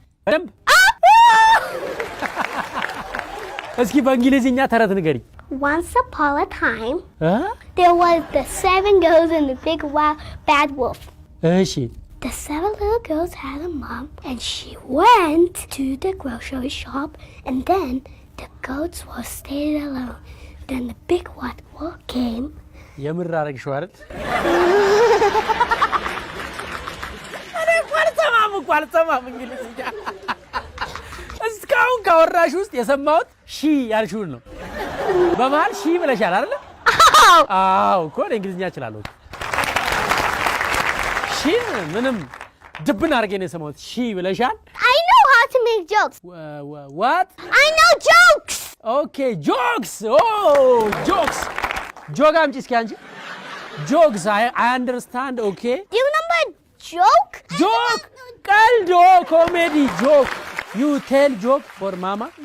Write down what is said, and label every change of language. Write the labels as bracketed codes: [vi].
[am] በደንብ እስኪ በእንግሊዝኛ ተረት ንገሪ [en] Once upon a time there was the 7 girls and the big bad wolf [am] እሺ [en] The 7 little girls had a mom and she went to the grocery shop and then the goats were stayed alone Then the big white wolf came [am] የምር አረግሽው አይደል ቋልሰማም እንግሊዝኛ እስካሁን ካወራሽ ውስጥ የሰማሁት ሺ ያልሽውን ነው በመሃል ሺ ብለሻል አይደል አዎ እኮ እንግሊዝኛ እችላለሁ ሺ ምንም ድብን አድርጌ ነው የሰማሁት ሺ ብለሻል [en] I know how to make jokes What? I know jokes Okay jokes Oh jokes joke [am] አምጪ እስኪ አንቺ [en] jokes I understand okay Do you remember joke ቀልድ comedy joke You tell joke for mama